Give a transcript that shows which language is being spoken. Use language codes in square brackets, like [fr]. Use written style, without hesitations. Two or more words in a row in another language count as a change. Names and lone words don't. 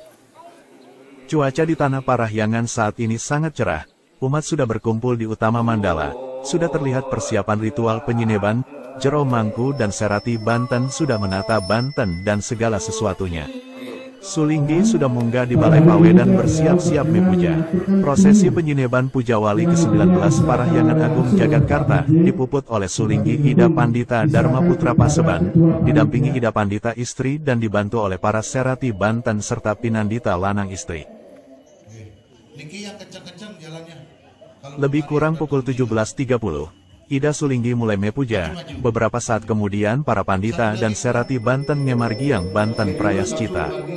[id] Cuaca di Tanah Parahyangan saat ini sangat cerah, umat sudah berkumpul di Utama Mandala, sudah terlihat persiapan ritual penyineban, Jero Mangku dan Serati Banten sudah menata Banten dan segala sesuatunya. Sulinggi sudah munggah di Balai Pawedan bersiap-siap mepuja. Prosesi penyineban Puja Wali ke-19 Parahyangan Agung Jagatkarta dipuput oleh Sulinggi Ida Pandita Dharma Putra Paseban, didampingi Ida Pandita istri dan dibantu oleh para Serati Banten serta Pinandita lanang istri. Niki yang kencang-kencang jalannya. Lebih kurang pukul 17.30. Ida Sulinggi mulai mepuja, beberapa saat kemudian para pandita dan Serati Banten ngemargiang Banten Prayascita.